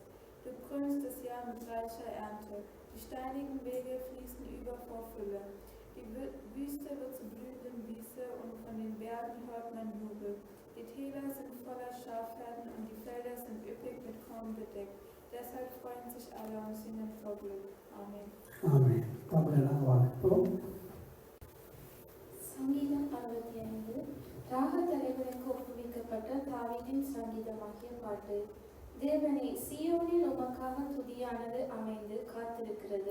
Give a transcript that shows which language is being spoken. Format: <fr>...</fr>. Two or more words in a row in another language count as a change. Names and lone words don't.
<de>Du krönst das Jahr mit reicher Ernte. Die steinigen Wege fließen über vor Fülle. Die Wüste wird zu blühenden Wiese und von den Bergen hört man Jubel. Die Täler sind voller Schafherden und die Felder sind üppig mit Korn bedeckt. Deshalb freuen sich alle und singen vor Glück. Amen. Amen.</de> <ta>சங்கீதம் 65. ராக தலைவனுக்கு ஒப்புவிக்கப்பட்ட தாவீதின் சங்கீதமாகிய பாட்டு. தேவனே, சீயோனில் உமக்காக துதியானது அமைந்து காத்திருக்கிறது.</ta>